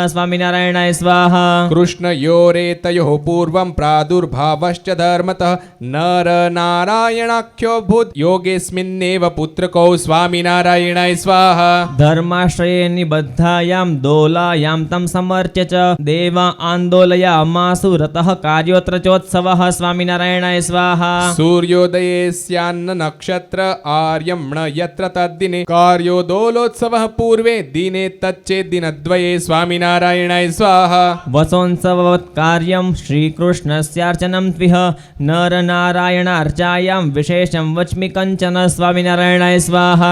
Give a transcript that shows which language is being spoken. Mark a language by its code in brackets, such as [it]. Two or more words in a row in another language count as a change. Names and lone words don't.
[sa] સ્વામિનારાયણાય સ્વાહા. કૃષ્ણ યોરેતયોઃ પૂર્વં પ્રાદુર્ભાવશ્ચ ધર્મતઃ નર નારાયણાખ્યો ભૂત યોગેસ્મિન્નેવ પુત્રકો. સ્વામિનારાયણાય સ્વાહા. ધર્માશ્રયે નિબદ્ધાયામ દોલાયામ તમ સમર્ચ્ય ચ દેવ आन्दोलयामासु रतः कार्योऽत्र चोत्सवः स्वामिनारायणाय स्वाहा सूर्योदये स्यान्न नक्षत्र आर्यम्ण यत्र तद्दिने कार्योदोलोत्सवः पूर्वे दिने तच्चेद्दिनद्वये स्वामिनारायणाय स्वाहा वसोत्सववत् कार्यं श्रीकृष्णस्यार्चनं त्विह नरनारायणार्चायां विशेषं वच्मि कञ्चन स्वामिनारायणाय स्वाहा